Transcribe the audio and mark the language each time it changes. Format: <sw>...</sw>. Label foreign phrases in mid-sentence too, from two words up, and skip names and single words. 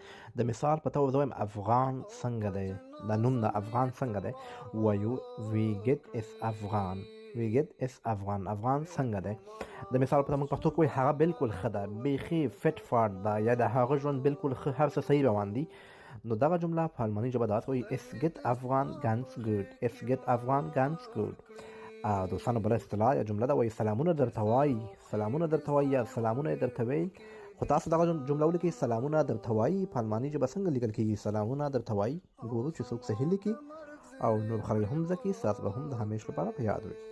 <ps>د مثال په توګه زه وایم افغان څنګه دی، دا نوم د افغان څنګه دی وایو</ps> <de>wie geht es Afghan, wie geht es Afghan,</de> <ps>افغان څنګه دی. د مثال په توګه موږ پښتو کې وایو هغه بالکل ښه ده، بیخي فټ فاټ ده، یا د هغه ژوند بالکل ښه، هر څه صحیح روان دي. نو دغه جمله په الماني ژبه داسې وایي</ps> <de>es geht Afghan ganz gut، es geht Afghan ganz gut.</de> <ps>دوستانو بله اصطلاح یا جمله ده وایي سلامونه درته وایي، سلامونه درته وایي یا سلامونه یې درته ویل. خو تاسو دغه جمله ولیکئ سلامونه درته وایي په الماني ژبه څنګه لیکل کیږي. سلامونه درته وایي، ګورو چې څوک صحیح لیکي او نور خلک هم زده کړي، ستاسو به هم د همیش لپاره په یاد وي.</ps>